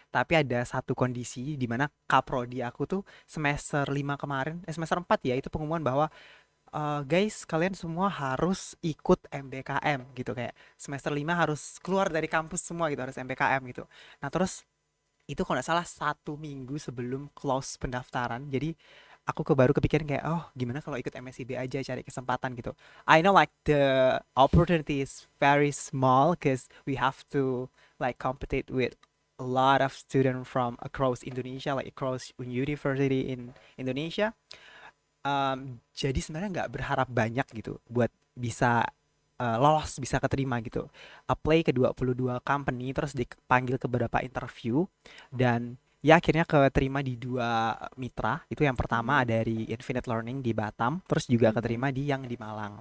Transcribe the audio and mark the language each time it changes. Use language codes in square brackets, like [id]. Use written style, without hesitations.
[id] Tapi ada satu kondisi di mana kaprodi aku tuh semester 5 kemarin, semester 4 ya, itu pengumuman bahwa guys, kalian semua harus ikut MBKM gitu, kayak semester 5 harus keluar dari kampus semua gitu, harus MBKM gitu. Nah, terus itu kalau nggak salah 1 minggu sebelum close pendaftaran. Jadi aku baru kepikiran kayak, gimana kalau ikut MSIB aja, cari kesempatan gitu. [en] I know like the opportunity is very small because we have to like compete with a lot of students from across Indonesia, like across university in Indonesia. [id] Jadi sebenarnya nggak berharap banyak gitu buat bisa lolos, bisa keterima gitu. Apply ke 22 company, terus dipanggil ke beberapa interview, dan ya akhirnya keterima di 2 mitra. Itu yang pertama dari Infinite Learning di Batam, terus juga keterima di yang di Malang.